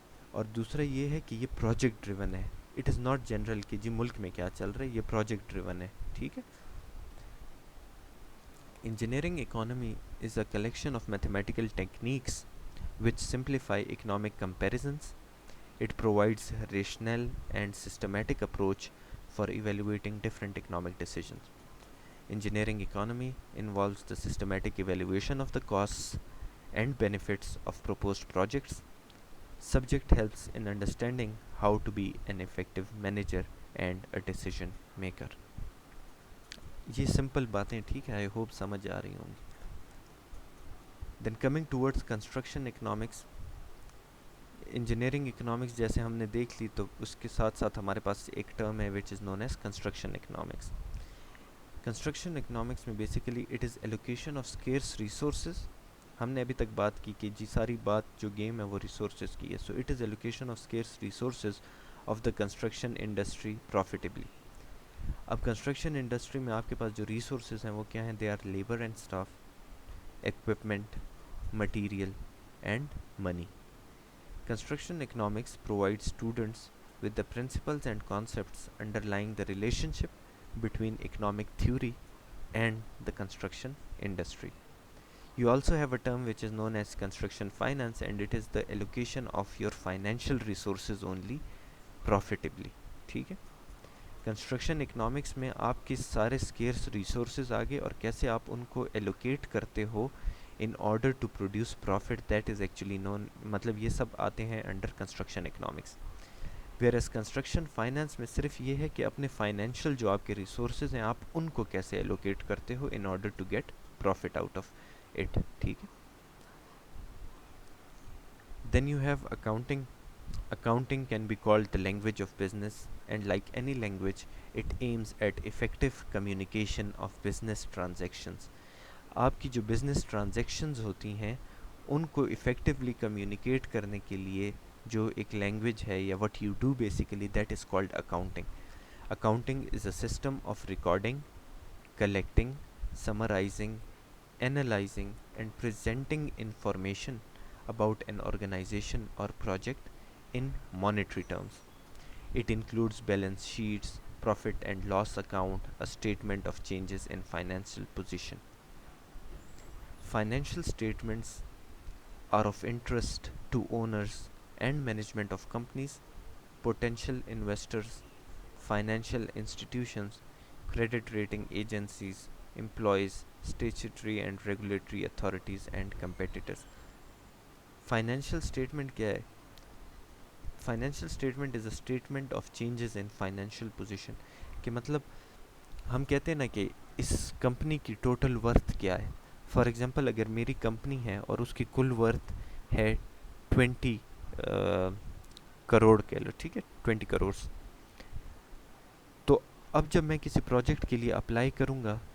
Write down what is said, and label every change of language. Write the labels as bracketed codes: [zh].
[ur] اور دوسرا یہ ہے کہ یہ پروجیکٹ ڈریون ہے. [en] it is not general [ur] کہ جی ملک میں کیا چل رہا ہے، یہ پروجیکٹ ڈریون ہے. ٹھیک ہے، [en] Engineering economy is a collection of mathematical techniques which simplify economic comparisons. It provides rational and systematic approach for evaluating different economic decisions. Engineering economy involves the systematic evaluation of the costs and benefits of proposed projects. Subject helps in understanding how to be an effective manager and a decision maker. [ur] یہ simple باتیں، ٹھیک ہے، [en] I hope [ur] سمجھ آ رہی ہوں گی. [en] Then coming towards construction economics. [ur] Engineering economics جیسے ہم نے دیکھ لی، تو اس کے ساتھ ساتھ ہمارے پاس ایک ٹرم ہے [en] which is known as [ur] construction economics. [en] Construction economics میں basically it is allocation of scarce resources. [ur] ہم نے ابھی تک بات کی کہ جی ساری بات جو گیم ہے وہ ریسورسز کی ہے. [en] So it is allocation of scarce resources of the construction industry profitably. [ur] اب کنسٹرکشن انڈسٹری میں آپ کے پاس جو ریسورسز ہیں وہ کیا ہیں؟ [en] They are labour and staff, equipment, material, and money. Construction economics provides students with the principles and concepts underlying the relationship between economic theory and the construction industry. You also have a term which is known as construction finance, and it is the allocation of your financial resources only profitably. [ur] ٹھیک ہے، construction economics میں آپ کے سارے اسکیئرس resources آگے اور کیسے آپ ان کو ایلوکیٹ کرتے ہو [en] in order to produce profit, that is actually known, [ur] مطلب یہ سب آتے ہیں under construction economics. [en] whereas [ur] construction finance میں صرف یہ ہے کہ اپنے فائنینشیل جو آپ کے ریسورسز ہیں آپ ان کو کیسے ایلوکیٹ کرتے ہو [en] In order to get profit out of it. [ur] ٹھیک ہے، [en] Then you have accounting. Accounting can be called the language of business, and like any language, it aims at effective communication of business transactions. [ur] آپ کی جو business transactions ہوتی ہیں ان کو effectively communicate کرنے کے لیے جو ایک لینگویج ہے یا [en] What you do basically, that is called accounting. Accounting is a system of recording, collecting, summarising, analysing and presenting information about an organization or project in monetary terms. It includes balance sheets, profit and loss account, a statement of changes in financial position. Financial statements are of interest to owners and management of companies, potential investors, financial institutions, credit rating agencies, employees, statutory and regulatory authorities, and competitors. Financial statement [ur] کیا ہے؟ [en] Financial statement is a statement of changes in financial position. [ur] کہ مطلب ہم کہتے ہیں نا کہ اس company کی ٹوٹل ورتھ کیا ہے. [en] for example [ur] اگر میری کمپنی ہے اور اس کی کل ورتھ ہے 20 کروڑ کہہ لو، ٹھیک ہے، 20 کروڑ. تو اب جب میں کسی پروجیکٹ کے لیے اپلائی کروں گا